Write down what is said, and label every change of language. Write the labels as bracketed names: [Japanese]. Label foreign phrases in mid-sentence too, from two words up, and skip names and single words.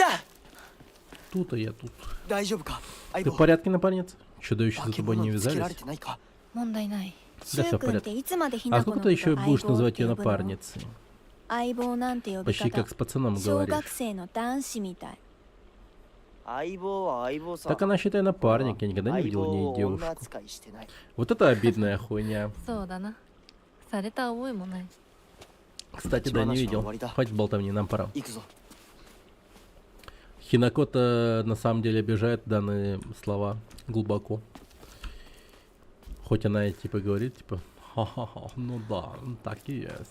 [Russian] Тут, а я тут. [Japanese] 大丈夫か [Russian] Ты [Japanese] 相 [Russian] в [Japanese] 棒 [Russian] порядке, напарница? Чудовища за [Japanese] 化け [Russian] тобой [Japanese] 物 [Russian] не [Japanese] につけら [Russian] вязались? [Japanese] れてないか問題ない。 [Russian] Да, все в порядке. А сколько ты еще будешь называть ее напарницей? [Japanese] 相棒なんて呼び [Russian] Почти [Japanese] 方 [Russian] как с пацаном [Japanese] 小 [Russian] говоришь. [Japanese] 学生の男子みたい [Russian] Так она, считай, напарник. Я никогда не видел в ней девушку. Вот это обидная хуйня. [Japanese] そうだなされた覚えもない [Russian] Кстати, да, не видел. Хватит болтовни, нам пора. [Japanese] 行くぞ。 [Russian] Хинакота на самом деле обижает данные слова глубоко. Хоть она и типа говорит, типа, ха-ха-ха, ну да, так и есть.